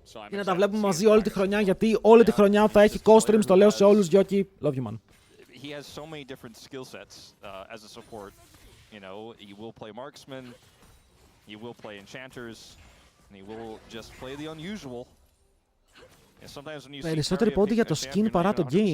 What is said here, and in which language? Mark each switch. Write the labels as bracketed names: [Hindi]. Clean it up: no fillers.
[Greek] Και να τα βλέπουμε μαζί όλη τη χρονιά, γιατί όλη τη χρονιά θα έχει co-streams, το λέω σε όλους. [English] Yoki, love you man. He has so many different skill sets as a support. You know, he will play marksman, he will play enchanters, and he will just play the unusual. [Greek] Περισσότεροι πόντι για το skin παρά το game.